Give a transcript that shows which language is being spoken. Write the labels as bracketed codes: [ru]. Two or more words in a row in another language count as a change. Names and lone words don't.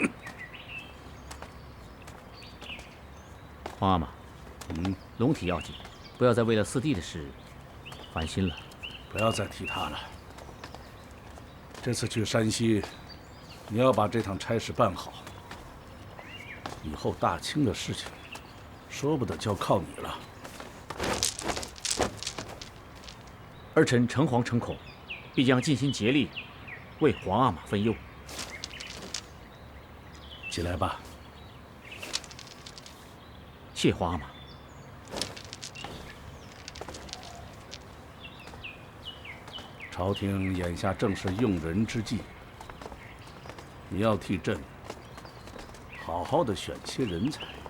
[zh] 皇阿瑪，龙體要緊，不要再為了四弟的事煩心了。不要再提他了。這次去山西，你要把這趟差事辦好。以後大清的事情，說不得就要靠你了。兒臣誠惶誠恐，必將盡心竭力，為皇阿瑪分憂。起來吧。謝皇阿瑪。朝廷眼下正是用人之際，你要替朕好好的選些人才。